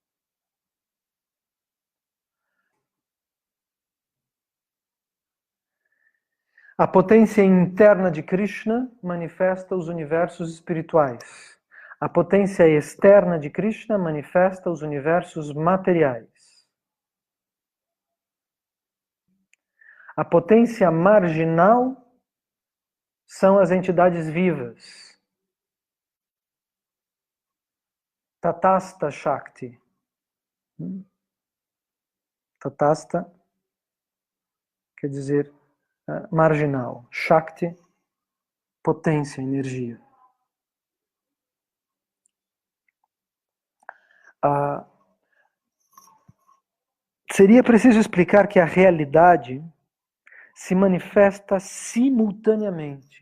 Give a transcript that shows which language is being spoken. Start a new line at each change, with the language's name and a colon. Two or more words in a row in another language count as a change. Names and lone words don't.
Portuguese: A potência interna de Krishna manifesta os universos espirituais. A potência externa de Krishna manifesta os universos materiais. A potência marginal são as entidades vivas.
Sanskrit: तटस्थ शक्ति.
Portuguese: Tatasta quer dizer marginal. Shakti, potência, energia. Seria preciso explicar que a realidade se manifesta simultaneamente.